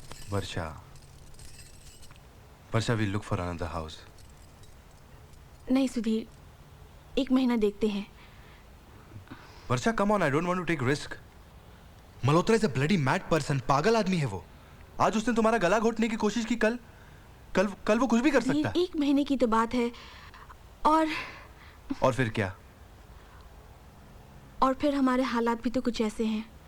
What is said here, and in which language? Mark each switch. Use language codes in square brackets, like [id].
[en] Varsha, we'll look for another house. [hi] नहीं सुधीर, 1 महीना देखते हैं। [en] Varsha, come on, I don't want to take risk. Malhotra is a bloody mad person. [hi] पागल आदमी है वो। आज उसने तुम्हारा गला घोटने की कोशिश की, कल वो कुछ भी कर सकता है। 1 महीने की तो बात है। और फिर क्या? और फिर हमारे हालात भी तो कुछ ऐसे हैं।